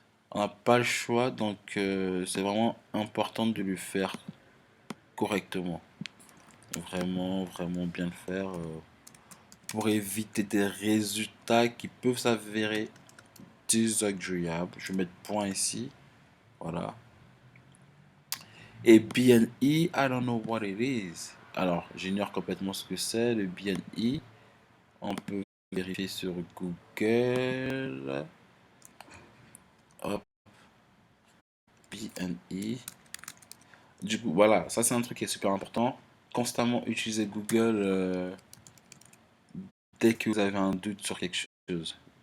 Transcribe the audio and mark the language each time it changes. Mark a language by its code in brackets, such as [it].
[fr] On n'a pas le choix, donc c'est vraiment important de le faire correctement. Vraiment, vraiment bien le faire pour éviter des résultats qui peuvent s'avérer désagréables. Je vais mettre point ici. Voilà. [en] Et BNE, I don't know what it is. [fr] Alors, j'ignore complètement ce que c'est, le BNE. On peut vérifier sur Google. Hop, BNE. Du coup, voilà, ça c'est un truc qui est super important. Constamment utiliser Google dès que vous avez un doute sur quelque chose.